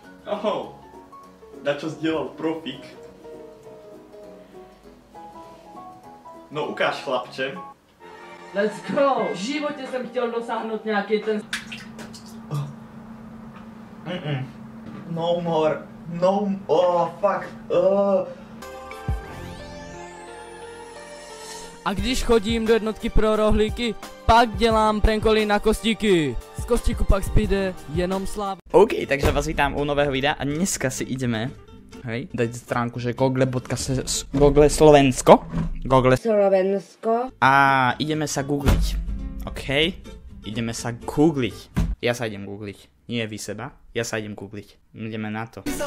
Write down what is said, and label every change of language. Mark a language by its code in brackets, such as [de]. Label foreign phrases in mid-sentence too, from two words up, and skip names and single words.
[sk] Oh, na čo sdielal profík? No ukáž, chlapče. [en] Let's go! [cs] V životě jsem chtěl dosáhnout nějaký ten... [en] No more. No, fuck. [cs] A když chodím do jednotky pro rohlíky, pak dělám prankoly na kostíky. Z kostíku pak zbyde jenom sláva. OK, takže vás vítám u nového videa a dneska si [sk] ideme dať stránku, [cs] že Google Slovensko. [sk] A ideme sa googliť. OK? Ideme sa googliť. Ja sa idem googliť. Nie vy seba. Ja sa idem googliť. Ideme na to.